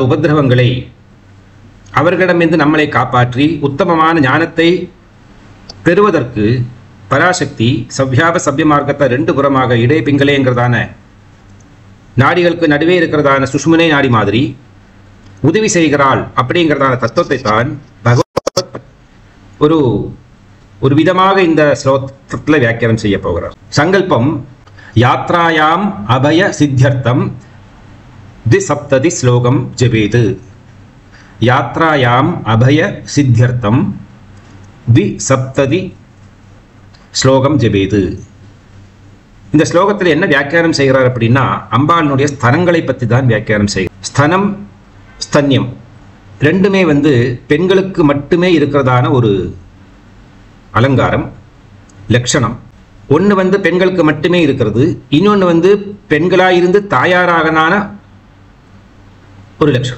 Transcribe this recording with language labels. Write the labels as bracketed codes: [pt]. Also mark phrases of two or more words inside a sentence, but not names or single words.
[ta] உபதிரவங்களை அவர்களிடமிருந்து நம்மளை காப்பாற்றி உத்தமமான ஞானத்தை பெறுவதற்கு பராசக்தி சவ்யாப சவ்ய மார்க்கத்தை ரெண்டு புறமாக இடை பிங்கலேங்கிறதான நாடிகளுக்கு நடுவே இருக்கிறதான சுஷ்மனை நாடி மாதிரி உதவி செய்கிறாள் அப்படிங்கிறதான தத்துவத்தை தான் பகவத் ஒரு விதமாக இந்த ஸ்லோகத்தில் வியாக்கியானம் செய்ய போகிறார். [sa] सङ्कल्पम् यात्रायाम् अभय सिद्ध्यर्थम् द्विसप्तति श्लोकम जपेत. यात्रायाम अभय सिद्ध्यर्थम द्विसप्तति श्लोकम जपेत. [ta] இந்த ஸ்லோகத்தில் என்ன வியாக்கியானம் செய்கிறார் அப்படின்னா, அம்பாளுடைய ஸ்தனங்களை பற்றி தான் வியாக்கியானம் செய்கிறார். ஸ்தனம் ஸ்தன்யம் ரெண்டுமே வந்து பெண்களுக்கு மட்டுமே இருக்கிறதான ஒரு அலங்காரம் லட்சணம். ஒன்று வந்து பெண்களுக்கு மட்டுமே இருக்கிறது, இன்னொன்று வந்து பெண்களாயிருந்து தாயாராகனான ஒரு லட்சணம்.